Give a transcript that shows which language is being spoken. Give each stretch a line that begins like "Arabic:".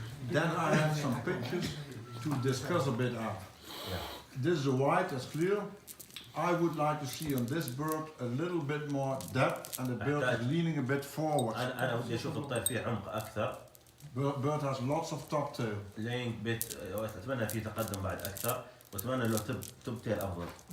English: Then I have some pictures to discuss a bit of. This is a white, that's clear. I would like to see on this bird a little bit more depth, and the bird is leaning a bit forward.
Arabic: أنا ودي أشوف الطير فيه عمق أكثر.
English: Bird has lots of top tail.
Arabic: لين بيت أتمنى فيه تقدم بعد أكثر، وأتمنى لو توب تيل أفضل.